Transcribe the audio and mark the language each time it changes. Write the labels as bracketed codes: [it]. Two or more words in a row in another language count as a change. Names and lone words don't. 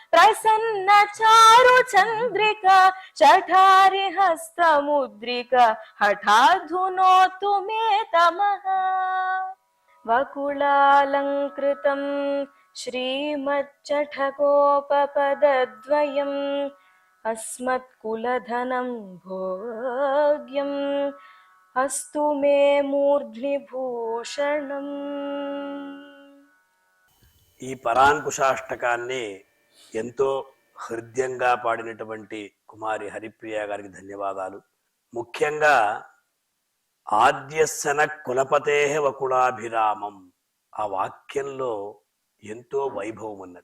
[sa] प्रसन्नचारुचन्द्रिका शठारिहस्तमुद्रिका हठाद्धुनोतु मे तमः वकुलालङ्कृतं श्रीमच्चठकोपपदद्वयम् अस्मत्कुलधनं भोग्यम् अस्तु मे मूर्ध्नि भूषणम् [te] ఈ పరాంకుశాష్టకాన్ని ఎంతో హృదయంగా పాడినటువంటి కుమారి హరిప్రియ గారికి ధన్యవాదాలు. ముఖ్యంగా [sa] ఆద్యసన కులపతే వకులాభిరామం [te] ఆ వాక్యంలో ఎంతో వైభవం ఉన్నది.